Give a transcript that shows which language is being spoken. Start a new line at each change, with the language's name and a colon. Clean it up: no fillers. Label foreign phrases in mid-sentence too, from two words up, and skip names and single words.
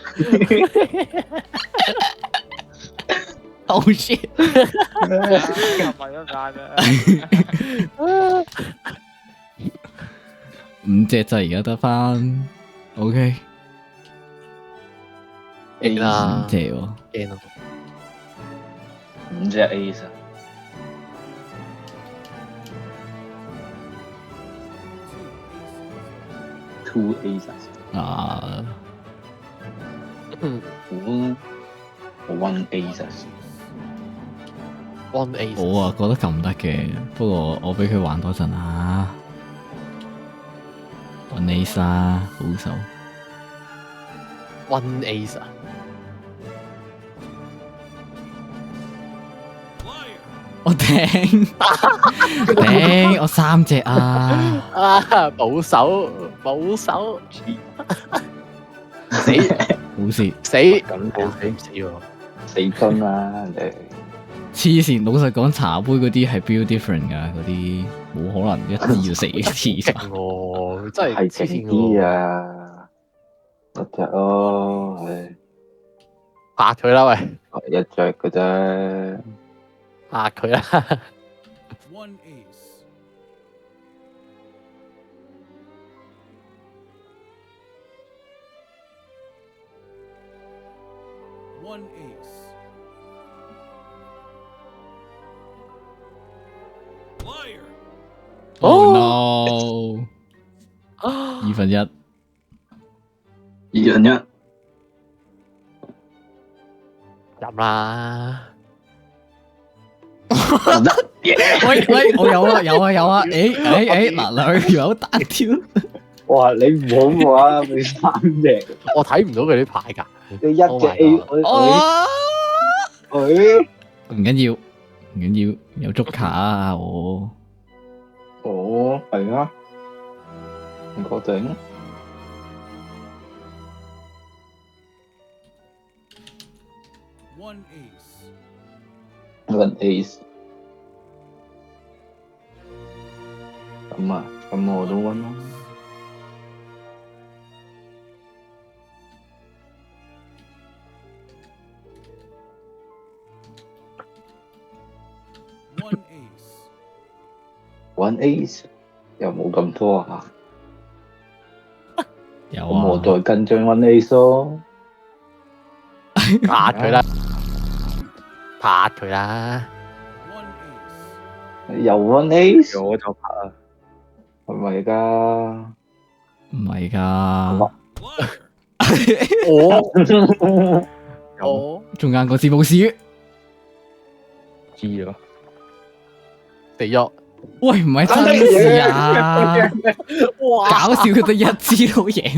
English: Oh shit！
Cantonese: 5隻就而家得翻，OK，驚啦 5隻喎，驚咯。 5隻 A 啊！
English: Two aces，
Cantonese: 啊，
English: one aces， One ace。
Cantonese: 我啊覺得咁唔得嘅，不過我俾佢玩多陣啊，
English: One ace
Cantonese: 啦，保守。
English: One ace 啊！
Cantonese: 我頂頂，我3隻啊！啊，保守保守，死好事，死咁死唔死喎！ 4樽啦，人哋黐線！老實講，茶杯嗰啲係
English: build different
Cantonese: 㗎，嗰啲冇可能一支要4次勁喎，真係係勁黐線啲喎！啊！一隻咯，係拍佢啦喂，一隻嘅啫。拍佢啦！
English: One ace. One ace. Liar. Oh no！
Cantonese: 二分一，二人一，入啦！喂喂，我有啊有啊有啊！嗱兩有單挑，哇！你唔好玩，你三隻，我睇唔到佢啲牌㗎。你一隻
English: Oh my A， God
Cantonese: 佢唔緊要唔緊要，有捉卡啊我。哦係啊，唔確定。
English: One ace. One ace，
Cantonese: 咁啊，咁我都温啦。
English: One ace. One ace
Cantonese: 又冇咁多啊，有咁我啊，再跟張
English: one ace
Cantonese: 咯。拍佢啦！拍佢啦！
English: One ace. 又 one ace，
Cantonese: 我就拍啦。係咪㗎？唔係㗎，
English: Liar.
Cantonese: 我中間個字冇事。知咗。地獄！喂，唔係真事啊！搞笑佢得一支都贏，